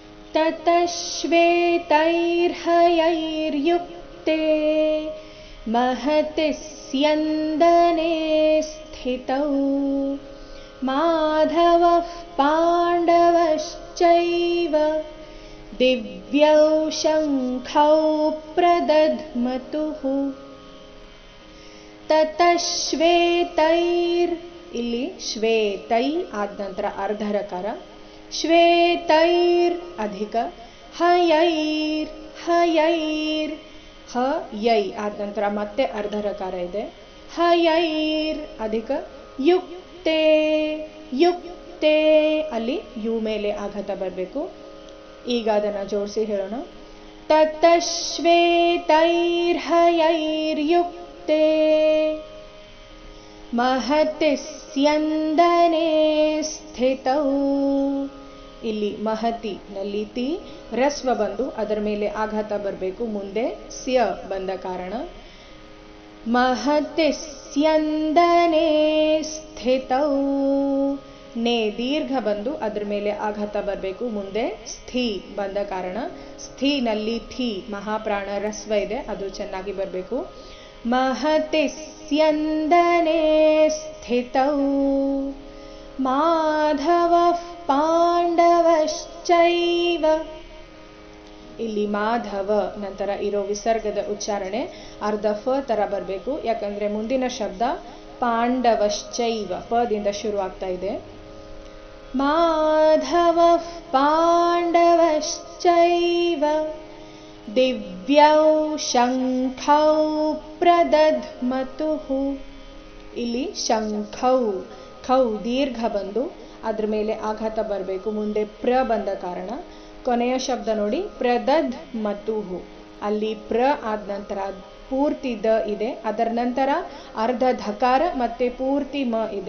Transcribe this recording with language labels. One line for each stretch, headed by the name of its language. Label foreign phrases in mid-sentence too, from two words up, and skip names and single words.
Sanskrit: ततः श्वेतैर्हयैर्युक्ते महति स्यन्दने स्थितौ माधवः पाण्डवश्चैव दिव्यौ शङ्खौ प्रदध्मतुः
Kannada: ततः ಶ್ವೇತೈರ್ ಇಲ್ಲಿ ಶ್ವೇತೈ ಆದ ನಂತರ ಅರ್ಧರಕಾರ ಶ್ವೇತೈರ್ ಅಧಿಕ ಹಯೈರ್ ಹಯೈರ್ ಹ ಯೈ ಆದ ನಂತರ ಮತ್ತೆ ಅರ್ಧರಕಾರ ಇದೆ ಹಯೈರ್ ಅಧಿಕ ಯುಕ್ತೆ ಯುಕ್ತೆ ಅಲ್ಲಿ ಯು ಮೇಲೆ ಆಘಾತ ಬರಬೇಕು. ಈಗ ಅದನ್ನು ಜೋಡಿಸಿ ಹೇಳೋಣ.
Sanskrit: ತತಃ ಶ್ವೇತೈರ್ಹಯೈರ್ಯುಕ್ತೆ महति स्यन्दने स्थितौ
Kannada: ಇಲ್ಲಿ ಮಹತಿ ನಲ್ಲಿ ತಿ ರಸ್ವ ಬಂದು ಅದರ ಮೇಲೆ ಆಘಾತ ಬರಬೇಕು, ಮುಂದೆ ಸ್ಯ ಬಂದ ಕಾರಣ
Sanskrit: महति ಸ್ಯಂದನೆ ಸ್ಥಿತೌ
Kannada: ನೇ ದೀರ್ಘ ಬಂದು ಅದರ ಮೇಲೆ ಆಘಾತ ಬರಬೇಕು, ಮುಂದೆ ಸ್ಥಿ ಬಂದ ಕಾರಣ ಸ್ಥಿ ನಲ್ಲಿ ಥಿ ಮಹಾಪ್ರಾಣ ರಸ್ವ ಇದೆ, ಅದು ಚೆನ್ನಾಗಿ ಬರಬೇಕು.
Sanskrit: महति स्यन्दने स्थितौ माधवः पाण्डवश्चैव
Kannada: ಇಲ್ಲಿ ಮಾಧವ ನಂತರ ಇರೋ ವಿಸರ್ಗದ ಉಚ್ಚಾರಣೆ ಅರ್ಧ ಫ ತರ ಬರಬೇಕು, ಯಾಕಂದ್ರೆ ಮುಂದಿನ ಶಬ್ದ ಪಾಂಡವಶ್ಚೈವ ಪದಿಂದ ಶುರು ಆಗ್ತಾ ಇದೆ.
Sanskrit: ಮಾಧವಃ ಪಾಂಡವಶ್ಚೈವ ದಿವ್ಯೌ ಶಂಖೌ ಪ್ರದಧ್ಮತುಃ
Kannada: ಇಲ್ಲಿ ಶಂಖೌ ಖೌ ದೀರ್ಘ ಬಂದು ಅದ್ರ ಮೇಲೆ ಆಘಾತ ಬರಬೇಕು, ಮುಂದೆ ಪ್ರ ಬಂದ ಕಾರಣ ಕೊನೆಯ ಶಬ್ದ ನೋಡಿ ಪ್ರದಧ್ಮತುಃ ಅಲ್ಲಿ ಪ್ರ ಆದ ನಂತರ ಪೂರ್ತಿ ದ ಇದೆ, ಅದರ ನಂತರ ಅರ್ಧ ಧಕಾರ ಮತ್ತೆ ಪೂರ್ತಿ ಮ ಇದೆ.